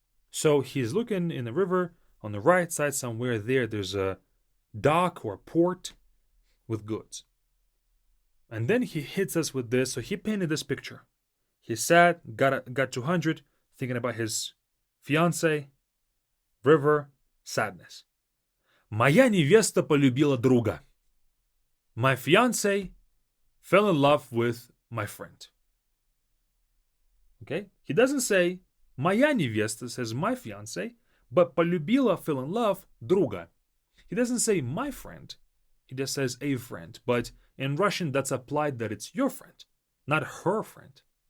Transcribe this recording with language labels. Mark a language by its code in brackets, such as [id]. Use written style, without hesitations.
[en] So he's looking in the river. On the right side, somewhere there's a dock or port with goods. And then he hits us with this. So he painted this picture. He sat, got 200, thinking about his fiancée, river, sadness. [ru] Моя невеста полюбила друга. [en] My fiancé fell in love with my friend. Okay? He doesn't say [ru] моя невеста, [en] says my fiancé, but [ru] полюбила, [en] fell in love, [ru] друга. [en] He doesn't say my friend. He just says a friend. But in Russian, that's applied that it's your friend, not her friend.